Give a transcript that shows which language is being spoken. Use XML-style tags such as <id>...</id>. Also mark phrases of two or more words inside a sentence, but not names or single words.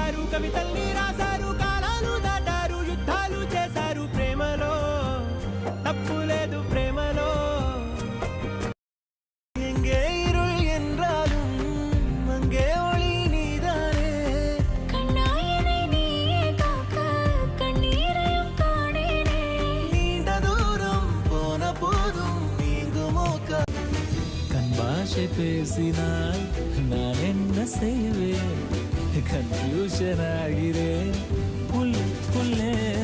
<te>కవితల్ని రాశారు, కాలాలు దాటారు, యుద్ధాలు చేశారు, ప్రేమలో తప్పు లేదు ప్రేమలో.</te> <ta>எங்கே இருள் என்றாலும் அங்கே ஒளி நீதானே. கண்ணாயனை நீயே காக்க கண்ணீரையும் காணேனே. நீண்ட தூரம் போன போதும் நீங்குமோ கண் பாஷை பேசினால் நான் என்ன செய்வேன், கன்ஃபியூஷன் ஆகிறேன் புல்லே</ta>